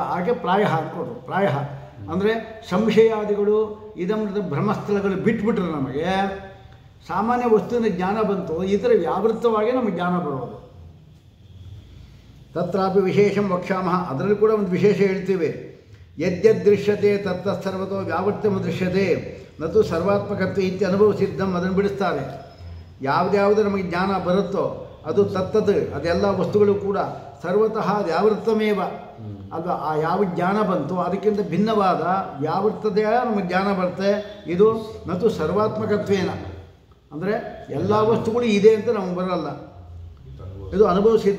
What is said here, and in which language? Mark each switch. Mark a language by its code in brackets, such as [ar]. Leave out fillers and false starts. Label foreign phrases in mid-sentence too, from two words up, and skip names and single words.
[kn] ಹಾಗೆ ಪ್ರಾಯ ಅಂದ್ಕೊಟ್ರು. ಪ್ರಾಯ ಅಂದರೆ ಸಂಶಯಾದಿಗಳು ಇದರ ಭ್ರಮಸ್ಥಳಗಳು ಬಿಟ್ಬಿಟ್ರೆ ನಮಗೆ ಸಾಮಾನ್ಯ ವಸ್ತುವಿನ ಜ್ಞಾನ ಬಂತು, ಈ ಥರ ವ್ಯಾವೃತ್ತವಾಗಿ ನಮಗೆ ಜ್ಞಾನ ಬರೋದು. [sa] ತತ್ರಾಪಿ ವಿಶೇಷಂ ವಕ್ಷಾಮಃ, [kn] ಅದರಲ್ಲಿ ಕೂಡ ಒಂದು ವಿಶೇಷ ಹೇಳ್ತೀವಿ. [sa] ಯದ್ಯದ್ ದೃಶ್ಯತೆ ತತ್ತತ್ಸರ್ವತೋ ವ್ಯಾವೃತ್ತಮ ದೃಶ್ಯತೆ ನತು ಸರ್ವಾತ್ಮಕತ್ವ ಇತ್ಯ ಅನುಭವ ಸಿದ್ಧಂ. [kn] ಅದನ್ನು ಬಿಡಿಸ್ತಾರೆ. ಯಾವುದ್ಯಾವುದು ನಮಗೆ ಜ್ಞಾನ ಬರುತ್ತೋ ಅದು ತತ್ತದು, ಅದೆಲ್ಲ ವಸ್ತುಗಳು ಕೂಡ [sa] ಸರ್ವತಃ ವ್ಯಾವೃತ್ತಮೇವ [kn] ಅಲ್ವಾ. ಆ ಯಾವ ಜ್ಞಾನ ಬಂತು ಅದಕ್ಕಿಂತ ಭಿನ್ನವಾದ ವ್ಯಾವೃತ್ತತೆಯ ನಮಗೆ ಜ್ಞಾನ ಬರುತ್ತೆ. ಇದು [sa] ನತು ಸರ್ವಾತ್ಮಕತ್ವೇನ [kn] ಅಂದರೆ ಎಲ್ಲ ವಸ್ತುಗಳು ಇದೆ ಅಂತ ನಮಗೆ ಬರಲ್ಲ, ಇದು ಅನುಭವ ಸಿದ್ಧ.